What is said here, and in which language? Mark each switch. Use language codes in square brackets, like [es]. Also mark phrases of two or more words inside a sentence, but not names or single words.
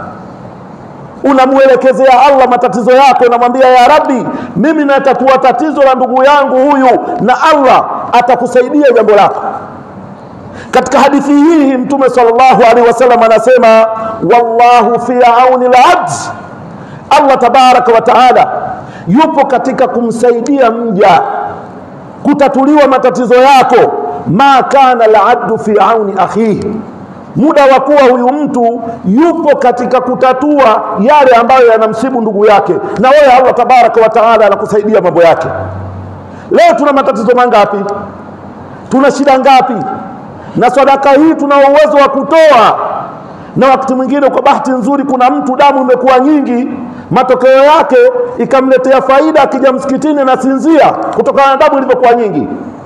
[sw] Unamuelekezea Allah matatizo yako, unamwambia [ar] يا رب, [sw] mimi natatua tatizo la ndugu yangu huyu, na Allah atakusaidia jambo lako. Katika hadithi hii Mtume [ar] صلى الله عليه وسلم [sw] anasema, [ar] والله في عون العبد, الله تبارك وتعالى [sw] yupo katika kumsaidia mja kutatuliwa matatizo yako, [ar] ما كان العبد في عون أخيه, [sw] muda wa kuwa huyu mtu yupo katika kutatua yale ambayo yanamsibu ndugu yake, na wewe [ar] الله تبارك وتعالى [sw] anakusaidia mambo yake. Leo tuna matatizo mangapi? Tuna shida ngapi? Na sadaka hii tuna uwezo wa kutoa, na wakati mwingine kwa bahati nzuri kuna mtu damu imekuwa nyingi, matokeo yake ikamletea faida, akija msikitini na sinzia kutokana na damu ilivyokuwa nyingi.